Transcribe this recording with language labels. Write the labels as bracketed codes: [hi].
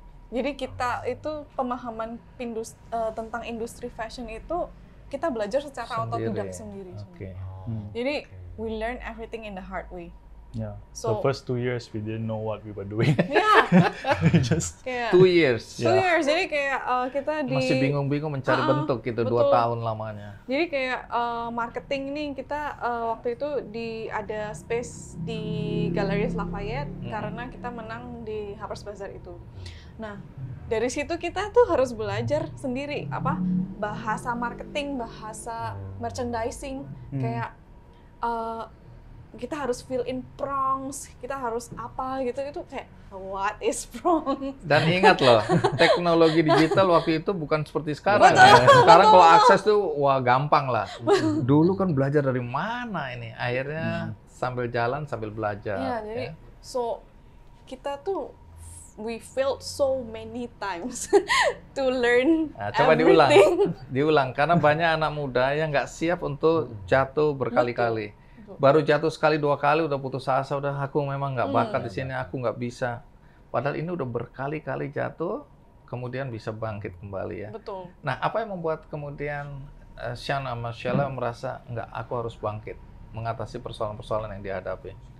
[id] Jadi kita itu pemahaman tentang industri fashion itu kita belajar secara otodidak sendiri. Jadi [en] we learn everything in the hard way. Yeah. So first 2 years we didn't know what we were doing. Yeah. Just 2 years. 2 years. [id] Jadi kayak kita masih bingung-bingung mencari bentuk gitu. Betul. 2 tahun lamanya. Jadi kayak marketing nih kita waktu itu ada space di Galeries Lafayette karena kita menang di Harper's Bazaar itu. Nah, dari situ kita tuh harus belajar sendiri bahasa marketing, bahasa merchandising, kayak kita harus [en] fill in prompts, [id] kita harus apa gitu, itu kayak [en] what is prompt? [id] Dan ingat loh, teknologi digital waktu itu bukan seperti sekarang. Sekarang kalau akses tuh wah gampang lah. Dulu kan belajar dari mana ini, akhirnya sambil jalan sambil belajar. Iya, jadi [en] so [id] kita tuh [en] we failed so many times to learn [id] coba [en] everything. [id] diulang karena banyak anak muda yang nggak siap untuk jatuh berkali-kali. Baru jatuh sekali 2 kali udah putus asa, udah aku memang nggak bakat di sini, aku nggak bisa. Padahal ini udah berkali-kali jatuh, kemudian bisa bangkit kembali ya. Betul. Nah, apa yang membuat kemudian Sean sama Sheila merasa nggak, aku harus bangkit mengatasi persoalan-persoalan yang dihadapi?